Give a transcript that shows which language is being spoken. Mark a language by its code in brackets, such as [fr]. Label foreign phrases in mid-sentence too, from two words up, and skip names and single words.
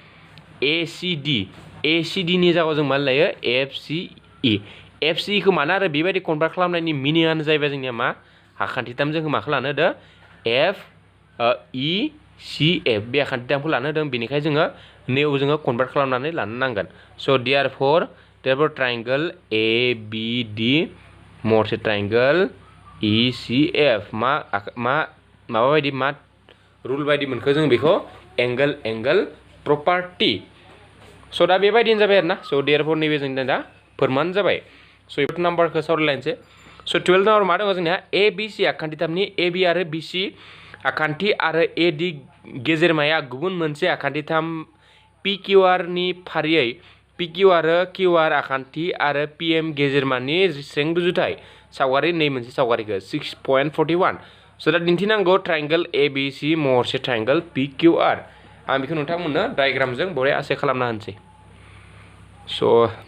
[brx] ACD नि जायगायाव जों मा लायो FCE खौ मानो आरो बेबायदि कनभार्ट खालामनायनि मिनिङानो जाहैबाय जोंनिया मा आखान्थिथाम जोंखौ मा खालामनो होदो FECF बे आखान्थिथामखौ लानो होदों बेनिखायनो जोङो नैयाव जोङो कनभार्ट खालामनानै लानो नांगोन [en] so therefore triangle ABD [brx] महरसे ट्रायंगल ECF माबा बायदि मा रुल बायदि मोनखो जों बेखौ [en] angle property [brx] स' दा बेबायदिनो जाबाय आरो ना [en] so therefore [brx] नैबे जोंना दा फोरमान जाबाय स' 12 नाम्बारखौ सावरायलायनोसै स' 12 नाम्बार मा दङ जोंनिया ABC आखान्थिथामनि AB आरो BC आखान्थि आरो AD गेजेरमाया गुबुन मोनसे आखान्थिथाम PQR नि फारियै PQ आरो QR आखान्थि आरो PM गेजेरमानि जेसें रुजुथाय सावगारि नै मोनसे सावगारिखौ 6.41 स' दा दिन्थिनांगौ ट्रायंगल ABC महरसे ट्रायंगल PQR आं बेखौ नोंथांमोननो डायग्रामजों बरिया आसे खालामना होनोसै स'